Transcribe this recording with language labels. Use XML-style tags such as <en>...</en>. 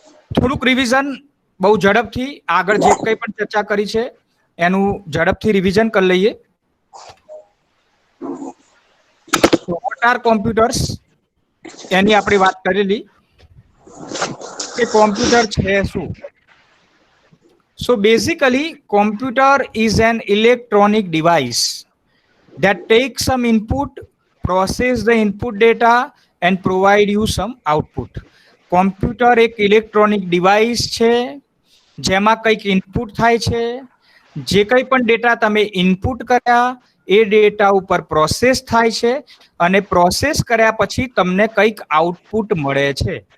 <gu>થોડુંક રિવિઝન બહુ ઝડપથી આગળ જે કંઈ પણ ચર્ચા કરી છે એનું ઝડપથી રિવિઝન કરી લઈએ.</gu> <en>what are computers</en> <gu>એની આપણે વાત કરેલી કે કોમ્પ્યુટર છે શું.</gu> <en>So basically computer is an electronic device that takes some input, process the input data and provide you some output.</en> <gu>Computer એક ઇલેક્ટ્રોનિક ડિવાઇસ છે જેમાં કંઈક ઇનપુટ થાય છે. જે કંઈ પણ ડેટા તમે ઇનપુટ કર્યા એ ડેટા ઉપર પ્રોસેસ થાય છે અને પ્રોસેસ કર્યા પછી તમને કંઈક આઉટપુટ મળે છે.</gu>